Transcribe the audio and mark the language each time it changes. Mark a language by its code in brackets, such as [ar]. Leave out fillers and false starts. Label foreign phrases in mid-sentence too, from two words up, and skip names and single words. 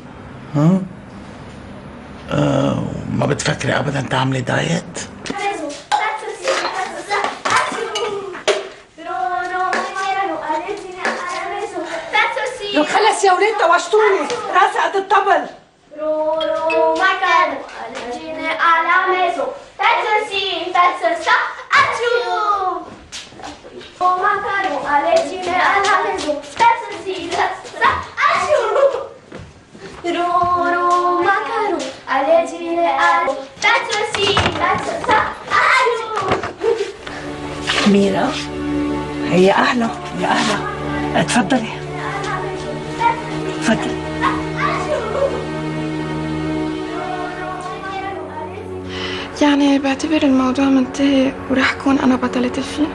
[ar] ما بتفكري أبدا تعملي دايت؟ لو خلص يا ولاد توشتوني، راسي قد الطبل. Roro macano, allegine alla meso, pezzo sì, pezzo sta, acciù! Roro macano, allegine alla meso, pezzo sì, pezzo sta, acciù! Roro macano, allegine alla pezzo sì, pezzo sta, acciù! ميرا، هي أهلا يا أهلا، اتفضلي اتفضلي. يعني بعتبر الموضوع منتهي وراح أكون أنا بطلة الفيلم؟